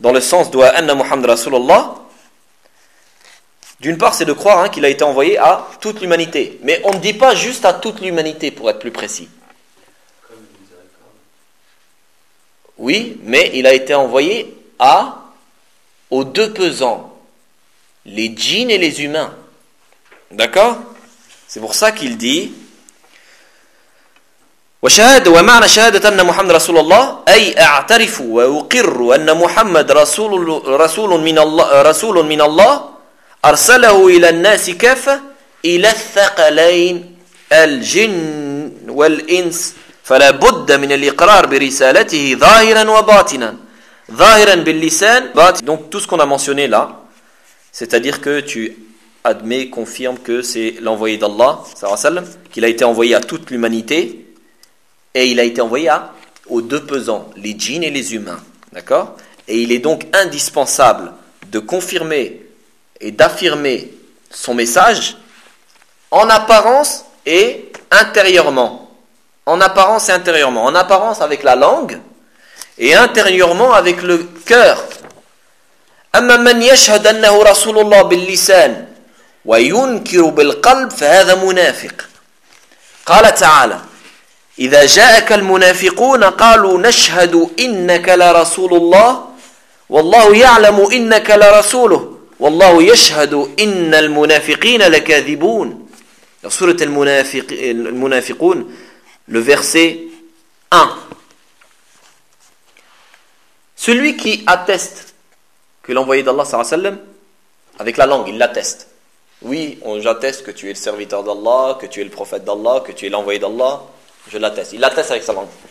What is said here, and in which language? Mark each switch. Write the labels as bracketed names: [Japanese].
[French] Dans le sens de [Arabic] Anna Muhammad Rasulullah, [French] d'une part, c'est de croire hein, qu'il a été envoyé à toute l'humanité. Mais on ne dit pas juste à toute l'humanité, pour être plus précis. Oui, mais il a été envoyé aux deux pesants, les djinns et les humains. D'accord ? [Arabic] C'est pour ça qu'il dit وَشَهَادَ وَمَعْنَ شَهَادَةَ أَنَّ مُحَمَّدَ رَسُولُ اللَّهِ أَيْ أَعْتَرِفُ وَأُقِرُّ أَنَّ مُحَمَّدَ رَسُولٌ مِنَ اللَّهِ أَرْسَلَهُ إِلَى النَّاسِ كَافَ إِلَى الثَّقَلَيْنِ الْجِنِّ وَالْإِنْسِ فلا بد من الاقرار برسالته ظاهرا وباطنا ظاهرا باللسان باطنا. [French] Donc tout ce qu'on a mentionné là, c'est-à-dire que tu admets, confirmes que c'est l'envoyé d'Allah, sallallahu alayhi wa sallam, qu'il a été envoyé à toute l'humanité et il a été envoyé aux deux pesants, les djinns et les humains, d'accord? Et il est donc indispensable de confirmer et d'affirmer son message en apparence et intérieurement. En apparence et intérieurement. En apparence avec la langue et intérieurement avec le cœur. [Arabic] أما من يشهد أنه رسول الله باللسان وينكر بالقلب فهذا منافق. قال تعالى إذا جاءك المنافقون قالوا نشهد إنك لرسول الله والله يعلم إنك لرسوله والله يشهد إن المنافقين لكاذبون. سورة المنافقون [French] le verset 1. Celui qui atteste que l'envoyé d'Allah, sallallahu alayhi wa sallam, avec la langue, il l'atteste. Oui, j'atteste que tu es le serviteur d'Allah, que tu es le prophète d'Allah, que tu es l'envoyé d'Allah. Je l'atteste. Il l'atteste avec sa langue.